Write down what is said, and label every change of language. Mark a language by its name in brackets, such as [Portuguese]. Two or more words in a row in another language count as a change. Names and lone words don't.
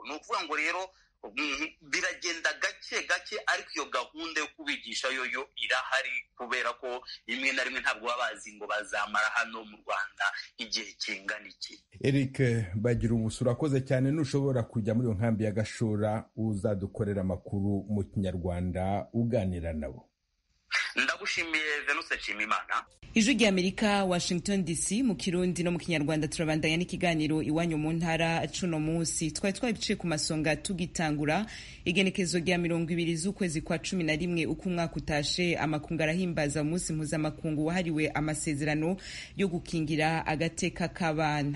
[Kinyarwanda] Ni ukuvuga ngo rero biragenda gake gake, ariko iyo gahunda yo kubigisha yo irahari kubera ko rimwe na rimwe ntabwo baba bazi ngo bazamara hano mu Rwanda igihe kingana iki. Eric Bagiruwubusa, urakoze cyane. Nushobora kujya muri iyo nkambi ya Gashora uzadukorera amakuru mu Kinyarwanda uganira nabo. Ndagushimiye Venus Nshimiyimana. Ijwi ry'Amerika, Washington DC, mu Kirundi no mu Kinyarwanda. [Rundi] Turabandanya n'ikiganiro iwanyu mu ntara. Cuno munsi twari twabiciye ku masonga tugitangura igenekezo rya 20 z'ukwezi kwa 11 uko umwaka utashe. Amakungu arahimbaza umunsi mpuzamakungu wahariwe amasezerano yo gukingira agateka k'abana.